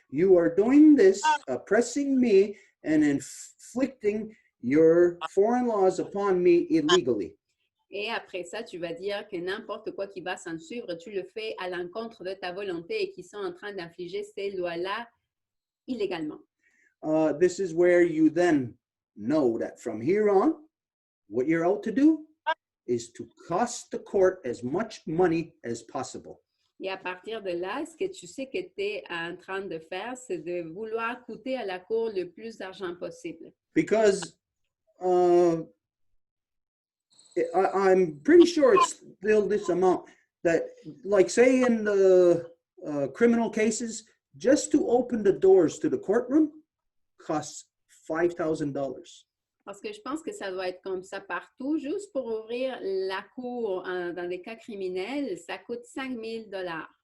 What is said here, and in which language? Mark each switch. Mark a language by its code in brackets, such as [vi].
[en] You are doing this, oppressing me and inflicting your foreign laws upon me illegally. [fr] Et après ça, tu vas dire que n'importe quoi qui va s'en suivre, tu le fais à l'encontre de ta volonté et qu'ils sont en train d'infliger ces lois-là illégalement. [en] This is where you then know that from here on, what you're out to do is to cost the court as much money as possible. [fr] Et à partir de là, ce que tu sais que tu es en train de faire, c'est de vouloir coûter à la cour le plus d'argent possible. [en] Because I'm pretty sure it's still this amount that, like say in the criminal cases, just to open the doors to the courtroom costs $5,000. [fr] Parce que je pense que ça doit être comme ça partout. Juste pour ouvrir la cour dans des cas criminels, ça coûte $5,000.